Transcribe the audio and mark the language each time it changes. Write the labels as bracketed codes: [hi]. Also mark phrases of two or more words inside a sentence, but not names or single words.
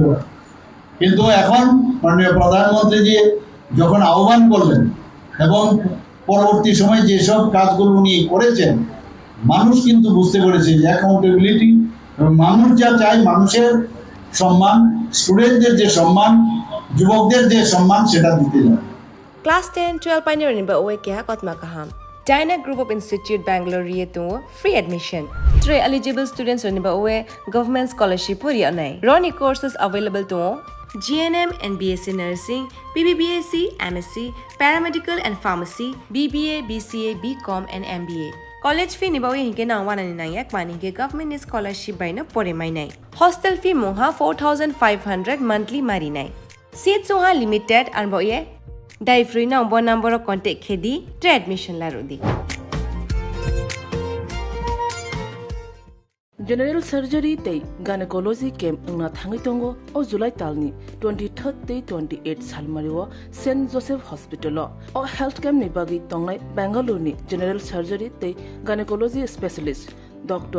[bn] কিন্তু এখন মাননীয় প্রধানমন্ত্রীজি যখন আহ্বান করলেন এবং পরবর্তী সময় যেসব কাজগুলো উনি করেছেন, মানুষ কিন্তু বুঝতে পেরেছে যে অ্যাকাউন্টেবিলিটি এবং মানুষ যা চায়, মানুষের সম্মান, স্টুডেন্টদের যে সম্মান, যুবকদের যে সম্মান, সেটা দিতে যায়। [en] Class 10-12 pioneer [trp] ni ba owe kya kotma kaham. Dyna Group of Institute Bangalore riye to [en] free admission. [trp] 3 [en] eligible students [trp] ni ba owe [en] government scholarship [trp] puri anai. [en] Roni courses available to GNM and BSc Nursing, BBBSc, MSc, Paramedical and Pharmacy, BBA, BCA, BCom and MBA. College fee [trp] ni ba owe hinke na wana ni nai yak mani ke [en] government scholarship [trp] bai na pore mai nai. [en] Hostel fee [trp] moha 4500 monthly mari nai. Seats oha limited an ba owe Dai free na umbo [en] number of contact [trp] khedi tre admission la rodi. [en] General surgery [trp] tei [en] gynecology camp [trp] na thangi tongo o July talni 23rd tei 28 salmariwo St Joseph Hospital o health camp ni bagi tongnai Bangalore ni [en] general surgery [trp] tei [en] gynecology specialist Dr.